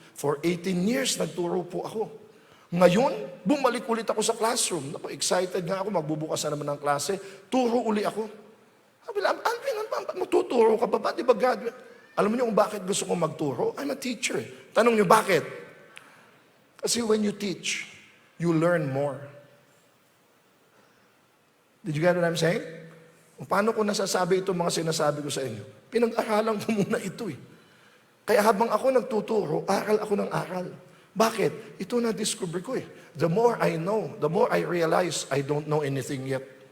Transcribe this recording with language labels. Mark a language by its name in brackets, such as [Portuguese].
[English] For 18 years, [Filipino] nagturo po ako. Ngayon, bumalik ulit ako sa classroom. Excited nga ako, magbubukas na naman ng klase. Turo uli ako. Sabi lang, Alvin, matuturo ka ba? Di ba graduate? Alam niyo kung bakit gusto kong magturo? [English] I'm a teacher. [Filipino] Tanong niyo, bakit? Kasi [English] when you teach, you learn more. Did you get what I'm saying? [Filipino] Paano ko nasasabi itong mga sinasabi ko sa inyo? Pinag-aralan ko muna ito eh. Kaya habang ako nagtuturo, aral ako ng aral. Bakit? Ito na-discover ko eh. [English] The more I know, the more I realize I don't know anything yet.